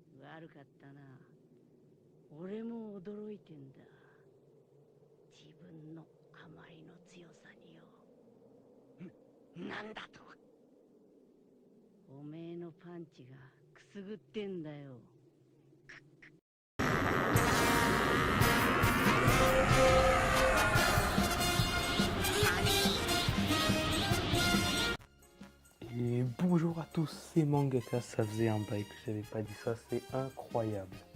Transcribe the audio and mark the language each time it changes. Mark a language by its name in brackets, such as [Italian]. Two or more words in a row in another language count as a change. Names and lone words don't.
[Japanese] 悪かったな。俺も驚いてんだ。自分のあまりの強さによ。なんだと。おめえのパンチがくすぐってんだよ。 [French] Et bonjour à tous, c'est Mangaka, ça faisait un bail que j'avais pas dit ça, c'est incroyable.